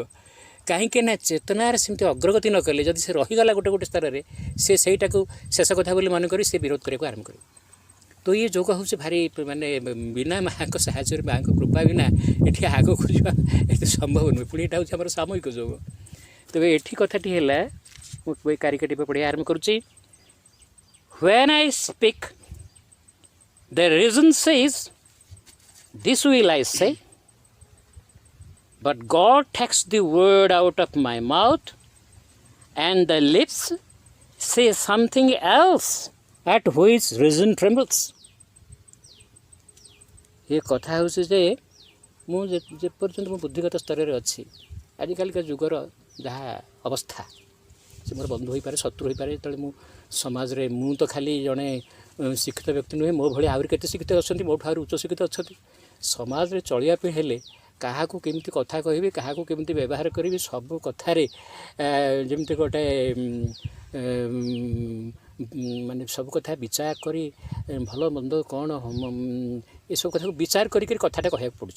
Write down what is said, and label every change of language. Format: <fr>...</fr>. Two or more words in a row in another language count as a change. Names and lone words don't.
<or>କାହିଁକି ନା ଚେତନାରେ ସେମିତି ଅଗ୍ରଗତି ନ କଲେ ଯଦି ସେ ରହିଗଲା ଗୋଟେ ଗୋଟେ ସ୍ତରରେ, ସେ ସେଇଟାକୁ ଶେଷ କଥା ବୋଲି ମନେ କରି ସେ ବିରୋଧ କରିବାକୁ ଆରମ୍ଭ କରିବ। ତ ଇଏ ଯୋଗ ହେଉଛି ଭାରି ମାନେ ବିନା ମାଆଙ୍କ ସାହାଯ୍ୟରେ, ମାଆଙ୍କ କୃପା ବିନା ଏଠି ଆଗକୁ ଯିବା ଏତେ ସମ୍ଭବ ନୁହେଁ। ପୁଣି ଏଇଟା ହେଉଛି ଆମର ସାମୂହିକ ଯୋଗ। ତେବେ ଏଠି କଥାଟି ହେଲା, ମୁଁ କାରିକାଟି ପଢ଼ିବା ଆରମ୍ଭ କରୁଛି।</or> <en>When I speak, the reason says, this will I say, but God takes the word out of my mouth, and the lips say something else at which reason trembles.</en> <or>ଏ କଥା ହେଉଛି ଯେ ମୁଁ ଯେପର୍ଯ୍ୟନ୍ତ ମୋ ବୁଦ୍ଧିଗତ ସ୍ତରରେ ଅଛି, ଆଜିକାଲିକା ଯୁଗର ଯାହା ଅବସ୍ଥା, ସେ ମୋର ବନ୍ଧୁ ହୋଇପାରେ, ଶତ୍ରୁ ହୋଇପାରେ। ଯେତେବେଳେ ମୁଁ ସମାଜରେ, ମୁଁ ତ ଖାଲି ଜଣେ ଶିକ୍ଷିତ ବ୍ୟକ୍ତି ନୁହେଁ, ମୋ ଭଳି ଆହୁରି କେତେ ଶିକ୍ଷିତ ଅଛନ୍ତି, ମୋଠୁ ଆହୁରି ଉଚ୍ଚ ଶିକ୍ଷିତ ଅଛନ୍ତି। ସମାଜରେ ଚଳିବା ପାଇଁ ହେଲେ କାହାକୁ କେମିତି କଥା କହିବି, କାହାକୁ କେମିତି ବ୍ୟବହାର କରିବି, ସବୁ କଥାରେ ଯେମିତି ଗୋଟେ ମାନେ ସବୁ କଥା ବିଚାର କରି, ଭଲ ମନ୍ଦ କ'ଣ ଏସବୁ କଥାକୁ ବିଚାର କରିକି କଥାଟା କହିବାକୁ ପଡ଼ୁଛି।</or>